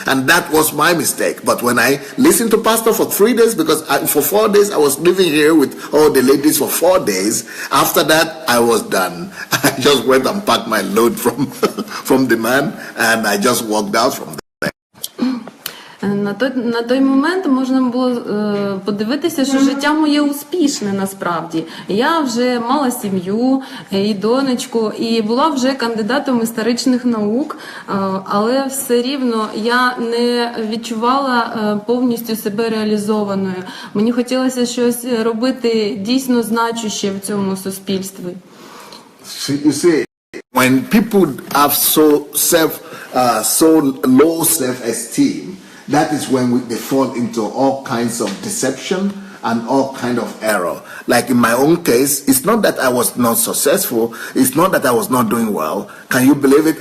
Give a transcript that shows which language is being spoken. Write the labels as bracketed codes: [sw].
[en] And that was my mistake. But when I listened to Pastor for 3 days, because for 4 days I was living here with all the ladies for 4 days, after that I was done. I just went and packed my load from the man and I just walked out from there. [uk] На той момент можна було подивитися, що життя моє успішне насправді. Я вже мала сім'ю і донечку, і була вже кандидатом історичних наук, але все рівно я не відчувала повністю себе реалізованою. Мені хотілося щось робити дійсно значуще в цьому суспільстві. [en] You see, when people have so low self-esteem, that is when they fall into all kinds of deception and all kind of error. Like in my own case, it's not that I was not successful, it's not that I was not doing well. Can you believe it?